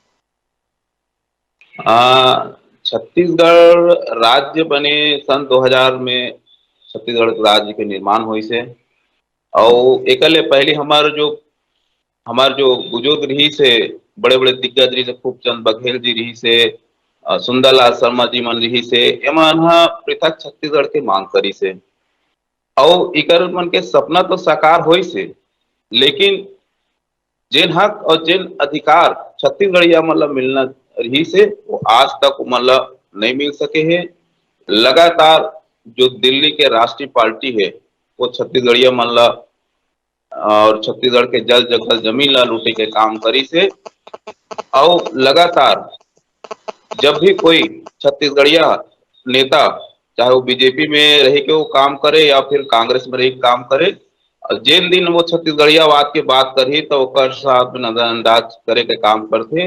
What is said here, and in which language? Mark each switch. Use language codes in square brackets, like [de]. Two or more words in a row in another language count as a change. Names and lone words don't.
[hne] छत्तीसगढ़ राज्य बने सन 2000 में छत्तीसगढ़ राज्य के निर्माण हुई से और एक पहले हमार जो बुजुर्ग रही से, बड़े बड़े दिग्गज रही से, खूबचंद बघेल जी रही से, सुंदरलाल शर्मा जी मन रही से, एमन पृथक छत्तीसगढ़ के मांग करी से और इकर मन के सपना तो साकार हुई से, लेकिन जिन हक और जिन अधिकार छत्तीसगढ़िया मतलब मिलना रही से वो आज तक मतलब नहीं मिल सके हैं। लगातार जो दिल्ली के राष्ट्रीय पार्टी है वो छत्तीसगढ़िया मतलब और छत्तीसगढ़ के जल जंगल जमीन ला लूटे के काम करी से और लगातार जब भी कोई छत्तीसगढ़िया नेता, चाहे वो बीजेपी में रह के वो काम करे या फिर कांग्रेस में रह के काम करे, जिन दिन वो छत्तीसगढ़ियावाद के बात करी तो ओकर साथ नजरअंदाज करे के काम करते।